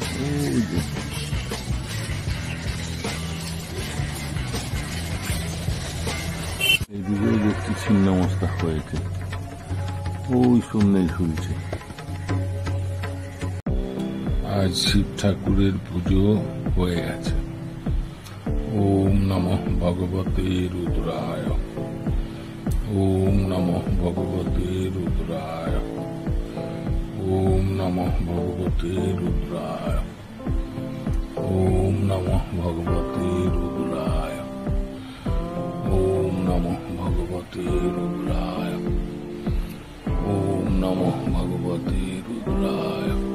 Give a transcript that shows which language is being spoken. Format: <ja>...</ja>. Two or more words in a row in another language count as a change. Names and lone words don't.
<bn>এইদিকেও দেখছি ছিন্ন মশলা হয়েছে, ওই শূন্যে ঝুলছে। আজ শিব ঠাকুরের পুজো হয়ে গেছে।</bn> <sa>ওম নমঃ ভগবতে রুদ্রায়, ওম নমঃ ভগবতে রুদ্রায়, ওম নমঃ ভগবতে রুদ্রায়, ওম নমঃ ভগবতে রুদ্রায়, ওম নমঃ ভগবতে রুদ্রায়, ওম নমঃ ভগবতে রুদ্রায়,</sa>